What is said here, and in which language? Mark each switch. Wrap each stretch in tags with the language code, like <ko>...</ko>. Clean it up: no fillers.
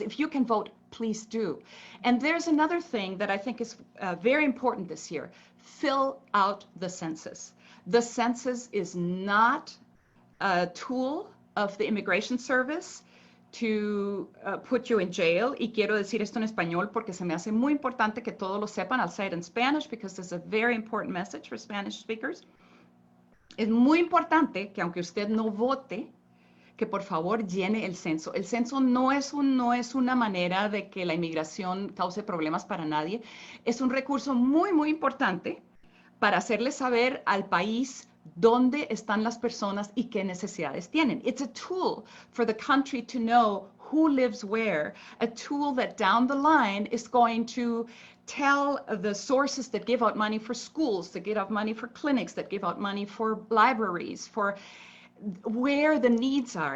<en>If you can vote, please do. And there's another thing that I think is very important this year. Fill out the census. The census is not a tool of the Immigration Service to put you in jail.</en> <es>Y quiero decir esto en español porque se me hace muy importante que todos lo sepan.</es> <en>I'll say it in Spanish because this is a very important message for Spanish speakers.</en> <es>Es muy importante que aunque usted no vote, que por favor llene el censo. El censo no es una manera de que la inmigración cause problemas para nadie. Es un recurso muy, muy importante para hacerle saber al país dónde están las personas y qué necesidades tienen.</es> <en>It's a tool for the country to know who lives where, a tool that down the line is going to tell the sources that give out money for schools, that give out money for clinics, that give out money for libraries, for where the needs are.</en>